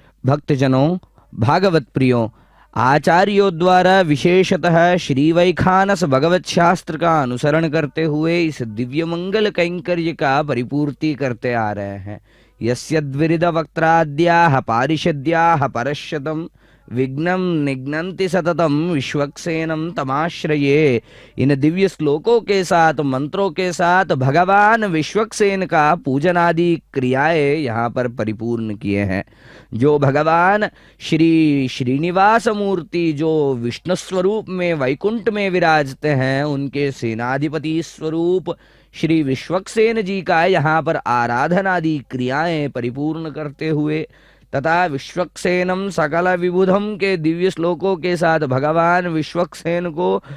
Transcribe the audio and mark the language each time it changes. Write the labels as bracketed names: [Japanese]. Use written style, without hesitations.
[Hindi] भक्तजनों, भागवत प्रियों, आचार्यों द्वारा विशेषतः श्री वैखानस भगवत शास्त्र का अनुसरण करते हुए इस दिव्य मंगल कैंकर्य का परिपूर्ति करते आ रहे हैं। [Sanskrit] यस्यद्विरिद वक्त्राद्याः पारिषद्याः परश्शतम् विघ्नं निघ्नन्ति सततम विश्वक्सेनं तमाश्रये। [Hindi] इन दिव्य श्लोकों के साथ, मंत्रों के साथ भगवान विश्वक्सेन का पूजन आदि क्रियाएं यहाँ पर परिपूर्ण किए हैं। जो भगवान श्री श्रीनिवास मूर्ति जो विष्णु स्वरूप में वैकुंठ में विराजते हैं, उनके सेनाधिपति स्वरूप श्री विश्वक्सेन जी का यहाँ पर आराधनादि क्रियाएं परिपूर्ण करते हुए तथा [Sanskrit] विश्वक्सेनम सकल विबुधम [Hindi] के दिव्य श्लोकों के साथ भगवान विश्वक्सेन को